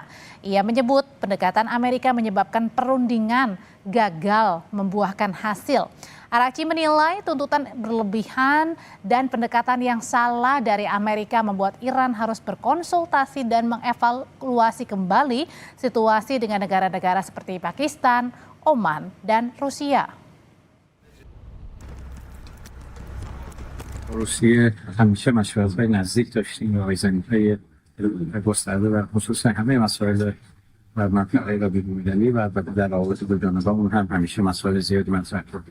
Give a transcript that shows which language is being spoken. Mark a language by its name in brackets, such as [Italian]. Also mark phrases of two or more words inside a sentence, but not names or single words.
[Indonesian] Ia menyebut pendekatan Amerika menyebabkan perundingan gagal membuahkan hasil. Araghchi menilai tuntutan berlebihan dan pendekatan yang salah dari Amerika membuat Iran harus berkonsultasi dan mengevaluasi kembali situasi dengan negara-negara seperti Pakistan, Oman, dan Rusia. [Persian] روسیه همیشه مشورت‌های نزدیک داشتیم و آیزنی‌های گسترده و خصوصا همه مسائل و منطقه و بین‌المللی و در روابط دو جانبه‌مون هم همیشه مسائل زیادی مطرح شد.